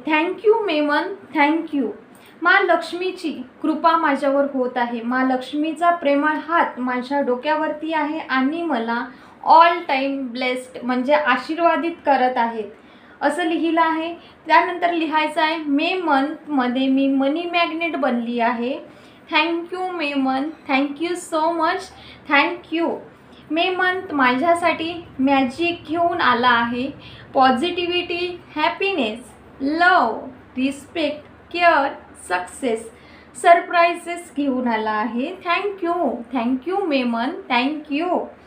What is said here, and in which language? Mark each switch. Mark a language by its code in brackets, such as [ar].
[mr] Thank you May month, thank you. माँ लक्ष्मीची कृपा माझ्यावर होत आहे। माँ लक्ष्मीचा प्रेमळ हात माझ्या डोक्यावरती आहे आणि मला ऑल टाईम ब्लेस्ड, म्हणजे आशीर्वादित करत आहेत, असं लिहिलं आहे। त्यानंतर लिहायचं आहे मे मंथमध्ये मी मनी मॅग्नेट बनली आहे। [en] Thank you May month, thank you so much, thank you. [mr] May month माझ्यासाठी मॅजिक घेऊन आला आहे। [en] positivity, happiness, love, respect, care, success [mr] सरप्राइजेस घेऊन आला आहे. Thank you Memon, thank you.